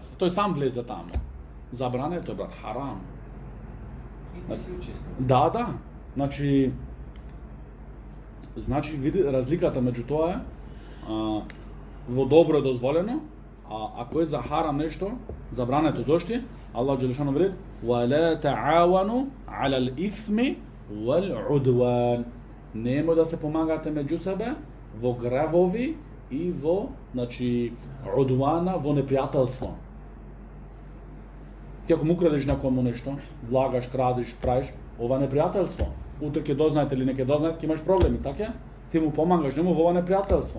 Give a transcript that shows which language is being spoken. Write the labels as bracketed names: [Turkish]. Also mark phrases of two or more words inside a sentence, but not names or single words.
[Macedonian] Тој сам влезе таму. Забрането е, брат, харам. И ти си учество. Да. Значи, Значи види разликата меѓу тоа е во добро е дозволено, а ако е за харам нешто, забрането зошто? [Arabic] الله جل شأنه [Macedonian] вели: [Arabic] "ولا تعاونوا على الإثم والعدوان." [Macedonian] Нема да се помагате меѓу себе во гревови и во, значи, удвана, во непријателство. Ти ако му крадеш некому нешто, влагаш, крадеш, правиш, ова е непријателство. Утре ќе дознаете или не ќе дознаете, ќе имаш проблеми, така? Ти му помагаш, нему во ова непријателство.